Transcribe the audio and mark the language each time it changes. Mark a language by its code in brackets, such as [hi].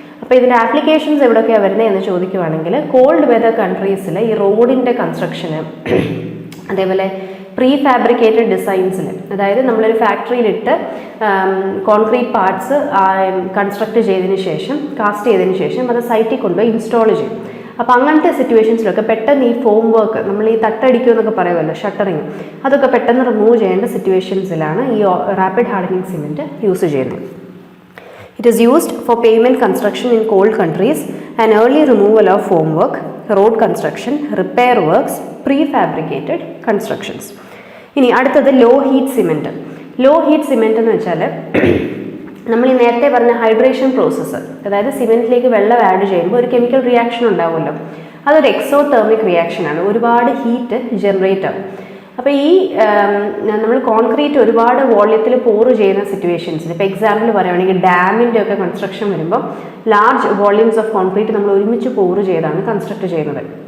[ml] അപ്പോൾ ഇതിൻ്റെ ആപ്ലിക്കേഷൻസ് എവിടെയൊക്കെയാണ് വരുന്നത് എന്ന് ചോദിക്കുവാണെങ്കിൽ, കോൾഡ് വെതർ കൺട്രീസിൽ ഈ റോഡിൻ്റെ കൺസ്ട്രക്ഷന്, അതേപോലെ പ്രീ ഫാബ്രിക്കേറ്റഡ് ഡിസൈൻസിൽ, അതായത് നമ്മളൊരു ഫാക്ടറിയിലിട്ട് കോൺക്രീറ്റ് പാർട്സ് കൺസ്ട്രക്ട് ചെയ്തതിന് ശേഷം, കാസ്റ്റ് ചെയ്തതിന് ശേഷം അത് സൈറ്റിൽ കൊണ്ടുപോയി ഇൻസ്റ്റാൾ ചെയ്യും. അപ്പോൾ അങ്ങനത്തെ സിറ്റുവേഷൻസിലൊക്കെ പെട്ടെന്ന് ഈ ഫോം വർക്ക്, നമ്മൾ ഈ തട്ടടിക്കുക എന്നൊക്കെ പറയുമല്ലോ, ഷട്ടറിങ്, അതൊക്കെ പെട്ടെന്ന് റിമൂവ് ചെയ്യേണ്ട സിറ്റുവേഷൻസിലാണ് ഈ റാപ്പിഡ് ഹാർഡനിങ് സിമെൻറ്റ് യൂസ് ചെയ്യുന്നത്. [en] It is used for pavement construction in cold countries and early removal of formwork, road construction, repair works, prefabricated constructions. [ml] ഇനി അടുത്തത് law heat cement. Law heat cement എന്ന് വെച്ചാൽ നമ്മൾ ഈ നേരത്തെ പറഞ്ഞ ഹൈഡ്രേഷൻ പ്രോസസ്സ്, അതായത് സിമെൻറ്റിലേക്ക് വെള്ളം ആഡ് ചെയ്യുമ്പോൾ ഒരു കെമിക്കൽ റിയാക്ഷൻ ഉണ്ടാവുമല്ലോ, അതൊരു എക്സോതെർമിക് റിയാക്ഷനാണ്, ഒരുപാട് ഹീറ്റ് ജനറേറ്റ് ആവും. അപ്പോൾ ഈ നമ്മൾ കോൺക്രീറ്റ് ഒരുപാട് വോള്യത്തിൽ പോറ് ചെയ്യുന്ന സിറ്റുവേഷൻസിൽ, ഇപ്പോൾ എക്സാമ്പിൾ പറയുകയാണെങ്കിൽ ഡാമിൻ്റെ ഒക്കെ കൺസ്ട്രക്ഷൻ വരുമ്പോൾ ലാർജ് വോള്യൂംസ് ഓഫ് കോൺക്രീറ്റ് നമ്മൾ ഒരുമിച്ച് പോറ് ചെയ്താണ് കൺസ്ട്രക്ട് ചെയ്യുന്നത്.